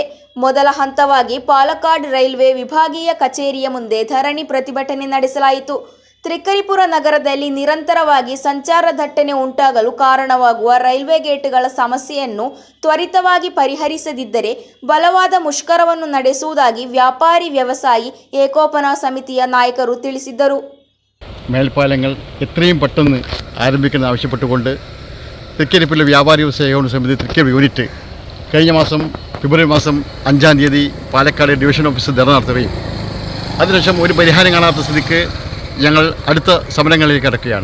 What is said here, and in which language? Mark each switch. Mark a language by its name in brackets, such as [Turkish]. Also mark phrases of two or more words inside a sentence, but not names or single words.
[Kannada] ಮೊದಲ ಹಂತವಾಗಿ ಪಾಲಕ್ಕಾಡ್ ರೈಲ್ವೆ ವಿಭಾಗೀಯ ಕಚೇರಿಯ ಮುಂದೆ ಧರಣಿ ಪ್ರತಿಭಟನೆ ನಡೆಸಲಾಯಿತು. ತ್ರಿಕರಿಪುರ ನಗರದಲ್ಲಿ ನಿರಂತರವಾಗಿ ಸಂಚಾರ ದಟ್ಟಣೆ ಉಂಟಾಗಲು ಕಾರಣವಾಗುವ ರೈಲ್ವೆ ಗೇಟ್ಗಳ ಸಮಸ್ಯೆಯನ್ನು ತ್ವರಿತವಾಗಿ ಪರಿಹರಿಸದಿದ್ದರೆ ಬಲವಾದ ಮುಷ್ಕರವನ್ನು ನಡೆಸುವುದಾಗಿ ವ್ಯಾಪಾರಿ ವ್ಯವಸಾಯಿ ಏಕೋಪನ സമിതിಯ നായകರು ತಿಳಿಸಿದರು. [Malayalam] മേൽപ്പാലങ്ങൾ എത്രയും പെട്ടെന്ന് ആരംഭിക്കണം ആവശ്യപ്പെട്ടുകൊണ്ട് തൃക്കരിപ്പൂരിലെ വ്യാപാരി വ്യവസായ ഏകോപന സമിതി തൃക്കരിപ്പൂർ യൂണിറ്റ് കഴിഞ്ഞ മാസം ഫെബ്രുവരി മാസം 5-ാം തീയതി പാലക്കാട് ഡിവിഷൻ ഓഫീസിൽ ധർണ നടത്തുകയും അതിനുശേഷം ഒരു പരിഹാരം കാണാത്ത സ്ഥിതിക്ക് ഞങ്ങൾ അടുത്ത സമരങ്ങളിലേക്ക് കടക്കുകയാണ്.